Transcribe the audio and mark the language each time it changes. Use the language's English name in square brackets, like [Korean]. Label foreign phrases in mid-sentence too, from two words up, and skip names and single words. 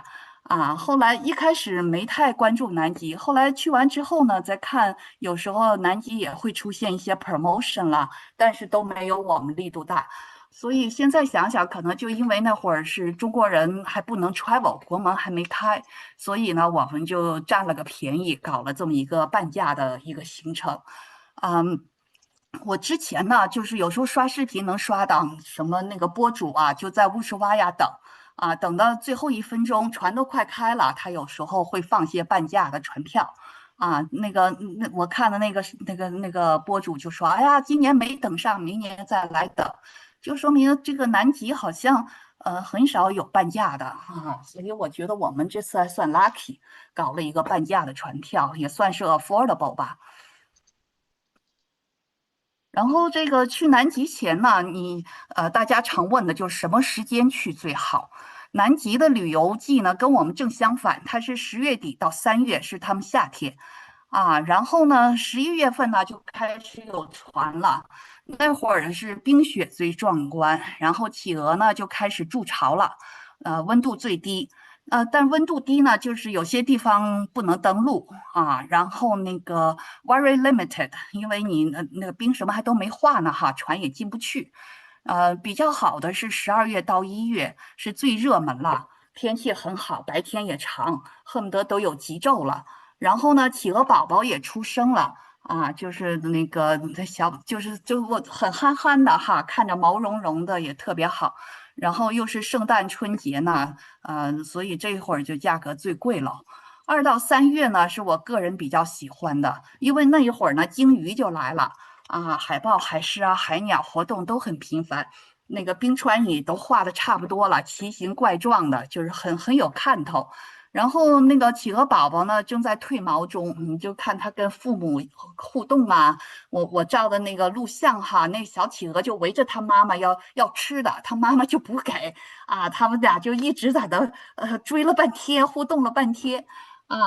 [Chinese] 啊，後來一開始沒太關注南極，後來去完之後呢，再看有時候南極也會出現一些 promotion 了，但是都沒有我們力度大。所以現在想想，可能就因為那會兒是中國人還不能 travel，國門還沒開，所以呢，我們就占了個便宜，搞了這麼一個半價的一個行程。嗯，我之前呢，就是有時候刷視頻能刷到什麼那个博主啊，就在烏什瓦亞等啊，等到最後一分鐘，船都快開了，他有時候會放些半價的船票。啊，那我看的那個博主就說，哎呀，今年沒等上，明年再來等，就說明這個南極好像很少有半價的啊，所以我覺得我們這次還算 lucky，搞了一個半價的船票，也算是 affordable 吧。然後這個去南極前呢，大家常問的就是什麼時間去最好？南極的旅遊季呢，跟我們正相反，它是10月底到3月是他們夏天，啊，然後呢11月份呢就開始有船了，那會兒是冰雪最壯觀，然後企鵝呢就開始築巢了，溫度最低。但溫度低呢，就是有些地方不能登陸啊，然後那個 [English] very limited， [Chinese] 因為你那個冰什麼還都沒化呢哈，船也進不去。比較好的是12月到1月是最熱門了，天氣很好，白天也長，恨不得都有極晝了。然後呢，企鵝寶寶也出生了啊，就是那個小，就我很憨憨的哈，看着毛茸茸的也特別好。然後又是聖誕春節呢，所以這會兒就價格最貴了。2到3月呢，是我個人比較喜歡的，因為那一會兒呢，鯨魚就來了啊，海豹、海獅啊、海鳥活動都很頻繁，那個冰川也都畫的差不多了，奇形怪狀的，就是很有看頭。然後那個企鵝寶寶呢，正在蛻毛中，你就看他跟父母互動啊。我照的那個錄像哈，那小企鵝就圍着他媽媽要吃的，他媽媽就不給啊，他們倆就一直在那追了半天，互動了半天啊。